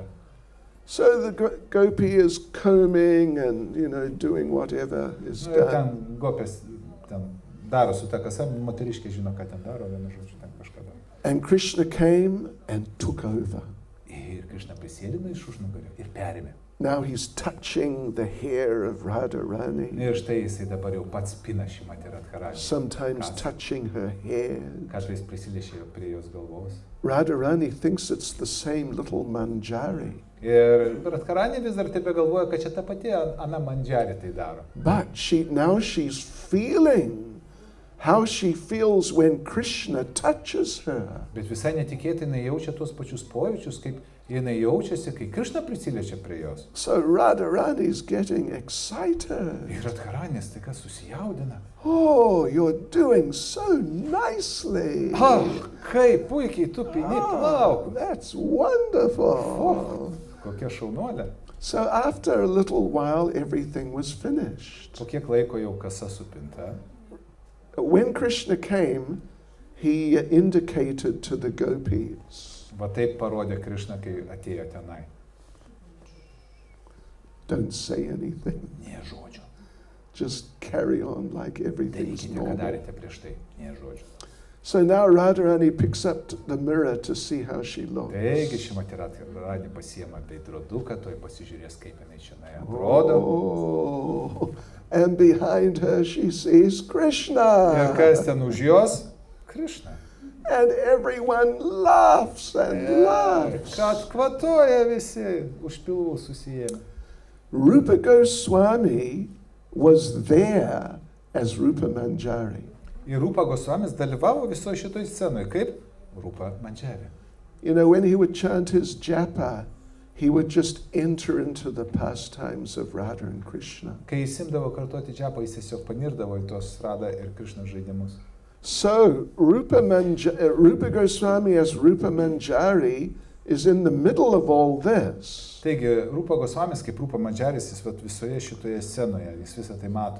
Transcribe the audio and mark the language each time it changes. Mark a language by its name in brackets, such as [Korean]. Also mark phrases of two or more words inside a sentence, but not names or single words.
[English] So the gopi is combing and, doing whatever is done. [Lithuanian] Ten gopės ten daro su ta kasa, moteriškė žino, ką ten daro, vienu žodžiu, ten kažką daro. [English] And Krishna came and took over. [Lithuanian] Ir Krishna prisėlino iš užnugario ir perėmė. [English] Now he's touching the hair of Radharani. [Lithuanian] Ir štai jisai dabar jau pats pina Šrimatį Radharanį. [English] Sometimes touching her hair. [Lithuanian] Kartais prisiliečia prie jos galvos. [English] Radharani thinks it's the same little manjari. [Lithuanian] Ir Radharanį vis dar taip galvoja, kad čia ta pati Ana Mandžarė tai daro. [English] But now she's feeling how she feels when Krishna touches her. [Lithuanian] Bet visai netikėtai jinai jaučia tuos pačius pojūčius, kaip jinai jaučiasi, kai Krishna prisiliečia prie jos. [English] So Radharani's getting excited. [Lithuanian] Ir Radharanis tai kas susijaudina. [English] Oh, you're doing so nicely. [Lithuanian] Kaip puikiai tu pini plaukus. [English] That's wonderful. [Lithuanian] Kokia šaunuolė. [English] So after a little while, everything was finished. [Lithuanian] Po kiek laiko jau kasa supinta. [English] When Krishna came, he indicated to the gopis. [Lithuanian] Va taip parodė Krishna, kai atėjo tenai. [English] Don't say anything. [Lithuanian] Nė žodžio. [English] Just carry on like everything's [Lithuanian] Darykite, ką [English] normal. [Lithuanian] darėte prieš tai. Nė žodžio. [English] So now Radharani picks up the mirror to see how she looks. [Lithuanian] Taigi Šrimatį Radharanį pasiema veidroduką, tuoj pasižiūrės, kaip jinai čia atrodo. [English] Oh, and behind her she sees Krishna. [Lithuanian] Ir kas ten už jos? Krishna. [English] And everyone laughs and laughs. [Lithuanian] Kad kvatoja visi, už pilvų susijėmė. [English] Rupa Goswami was there as Rupa Manjari. [Lithuanian] Ir Rupa Goswamis dalyvavo visoje šitoje scenoje, kaip Rupa Manjari. [English] You know, when he would chant his japa, he would just enter into the pastimes of Radha and Krishna. [Lithuanian] Kai jis imdavo kartoti džapą, jis tiesiog panirdavo į tuos Radha ir Krishna žaidimus. [English] So Rupa Goswami as Rupa Manjari is in the middle of all this. [Lithuanian] Taigi, Rupa Gosvamis kaip Rupa Manjaris, jis visoje šitoje scenoje, jis visą tai mato.